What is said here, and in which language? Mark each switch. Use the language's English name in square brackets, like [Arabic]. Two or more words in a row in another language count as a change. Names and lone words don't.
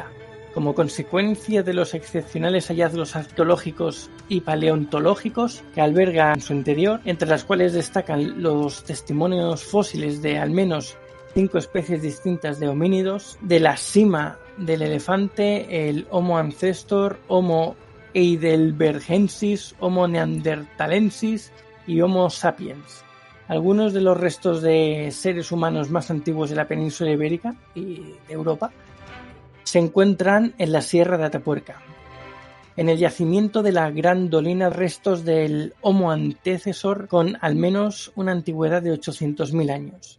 [Spanish] Como consecuencia de los excepcionales hallazgos arqueológicos y paleontológicos que alberga en su interior, entre las cuales destacan los testimonios fósiles de al menos 5 especies distintas de homínidos, de la sima del elefante, el Homo ancestor, Homo heidelbergensis, Homo neanderthalensis y Homo sapiens. Algunos de los restos de seres humanos más antiguos de la península ibérica y de Europa se encuentran en la Sierra de Atapuerca. En el yacimiento de la Gran Dolina, restos del Homo antecesor con al menos una antigüedad de 800.000 años.